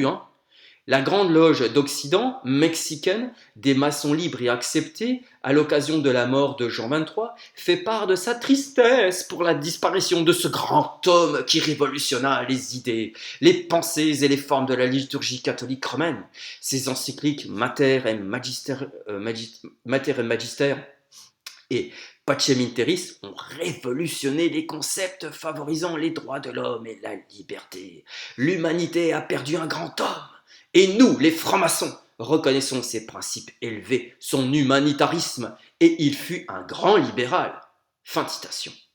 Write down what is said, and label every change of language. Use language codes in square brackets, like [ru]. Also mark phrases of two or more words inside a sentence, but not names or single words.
[fr] La Grande Loge d'Occident, mexicaine, des maçons libres et acceptés, à l'occasion de la mort de Jean XXIII, fait part de sa tristesse pour la disparition de ce grand homme qui révolutionna les idées, les pensées et les formes de la liturgie catholique romaine. Ses encycliques Mater et Magister et Pacem in terris ont révolutionné les concepts favorisant les droits de l'homme et la liberté. L'humanité a perdu un grand homme. Et nous, les francs-maçons, reconnaissons ses principes élevés, son humanitarisme, et il fut un grand libéral. Fin de citation.